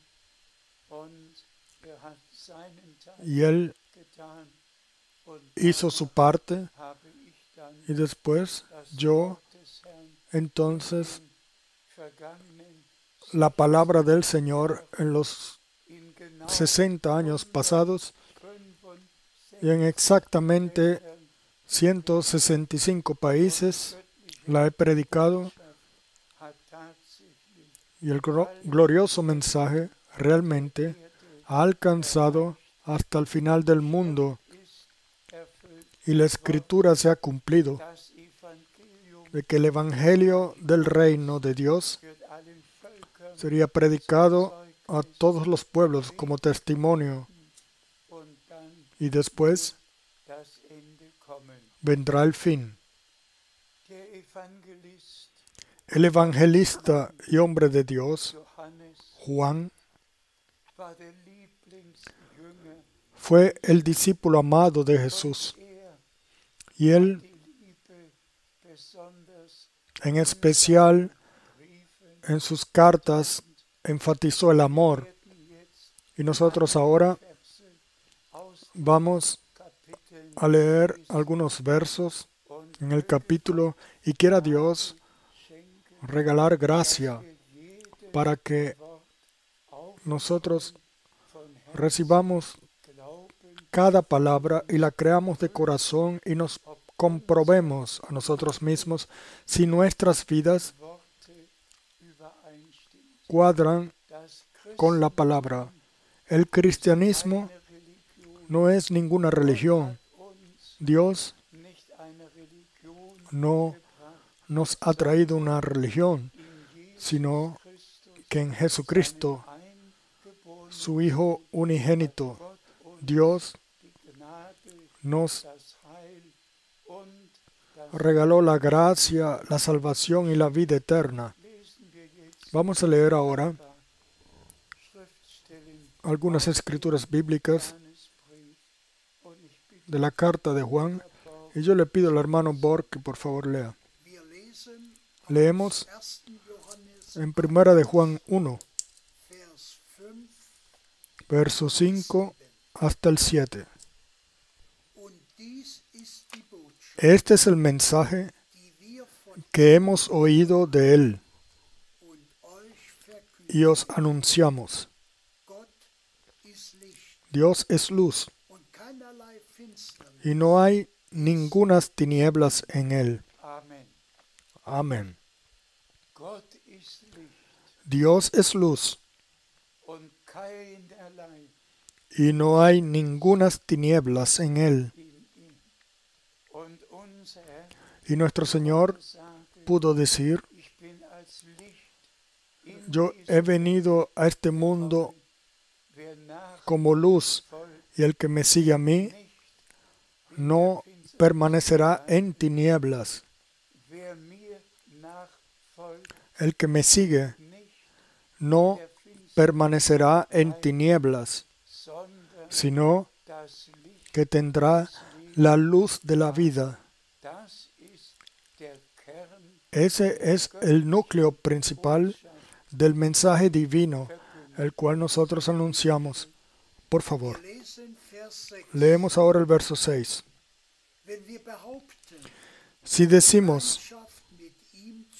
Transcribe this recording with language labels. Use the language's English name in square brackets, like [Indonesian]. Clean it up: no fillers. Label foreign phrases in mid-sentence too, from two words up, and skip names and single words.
[Spanish] Y él hizo su parte y después yo, entonces, la palabra del Señor en los 60 años pasados y en exactamente 165 países la he predicado [German] hat tatsächlich [Spanish] y el glorioso mensaje realmente ha alcanzado hasta el final del mundo [German] ist erfüllt. [Spanish] y la escritura se ha cumplido [German] Das Evangelium [Spanish] de que el evangelio del reino de Dios [German] wird allen Völkern [Spanish] sería predicado a todos los pueblos como testimonio [German] und dann [Spanish] y después [German] das Ende kommen. [Spanish] vendrá el fin. [German] Der Evangelist [Spanish] El evangelista y hombre de Dios, [German] Johannes [Spanish] Juan, [German] war der Lieblingsjünger [Spanish] fue el discípulo amado de Jesús [German] und er [Spanish] y él [German] die Liebe besonders [Spanish] en especial [German] Briefen [Spanish] en sus cartas enfatizó el amor. [German] werden jetzt [Spanish] Y nosotros ahora [German] Verse aus [Spanish] vamos [German] Kapiteln [Spanish] a leer algunos versos [German] und [Spanish] en el capítulo y quiera Dios [German] schenken, [Spanish] regalar gracia [German] wir jedes [Spanish] para que [German] Wort auf [Spanish] nosotros [German] von Herzen [Spanish] recibamos [German] glauben, [Spanish] cada palabra y la creamos de corazón y nos comprobemos a nosotros mismos si nuestras vidas [German] Worte übereinstimmen. [Spanish] cuadran [German] Das [Spanish] con la palabra. El cristianismo [German] eine Religion [Spanish] no es ninguna religión. [German] uns [Spanish] Dios [German] nicht eine Religion [Spanish] no [German] gebracht, [Spanish] nos ha traído una religión, [German] in Jesus [Spanish] sino [German] Christus, [Spanish] que en Jesucristo, [German] eingeborenen [Spanish] su Hijo unigénito, [German] Gott uns [Spanish] Dios [German] die Gnade, [Spanish] nos [German] das Heil und das [Spanish] regaló la gracia, la salvación y la vida eterna. [German] lesen wir jetzt [Spanish] Vamos a leer ahora [German] ein paar Schriftstellen [Spanish] algunas escrituras bíblicas [German] Johannesbrief und ich bitte [Spanish] de la carta de Juan [German] Borg, [Spanish] y yo le pido al hermano Borg que por favor lea. [German] Wir lesen [Spanish] Leemos [German] 1. Johannes [Spanish] en 1 de Juan 1, [German] Vers 5 [Spanish] verso 5 hasta el 7. [German] und dies ist die Botschaft, [Spanish] Este es el mensaje [German] die wir von [Spanish] que hemos oído de él [German] und euch verkünden. [Spanish] y os anunciamos. [German] Gott ist Licht [Spanish] Dios es luz [German] und keinerlei Finsternis. [Spanish] y no hay ningunas tinieblas en él. [German] Amen. [Spanish] Amén. [German] Gott ist Licht [Spanish] Dios es luz [German] und keinerlei [Spanish] y no hay ningunas tinieblas en él. [German] in ihm. Und unser Herr [Spanish] Y nuestro Señor [German] sagte, [Spanish] pudo decir, [German] ich bin als Licht in [Spanish] yo [German] diesem [Spanish] he venido a este mundo [German] Wer nach [Spanish] como luz [German] folgt, [Spanish] y el que me sigue a mí [German] nicht [Spanish] no permanecerá en tinieblas. [German] wer mir nachfolgt, [Spanish] El que me sigue [German] nicht [Spanish] no [German] der Finsternis, [Spanish] permanecerá en tinieblas, [German] sondern [Spanish] sino [German] das Licht [Spanish] que tendrá la luz de la vida. [German] Das ist der Kern [Spanish] Ese es el núcleo principal del mensaje divino, el cual nosotros anunciamos. Por favor, [German] Wir lesen Vers 6. [Spanish] leemos ahora el verso 6. [German] Wenn wir behaupten, [Spanish] Si decimos [German] Gemeinschaft mit ihm zu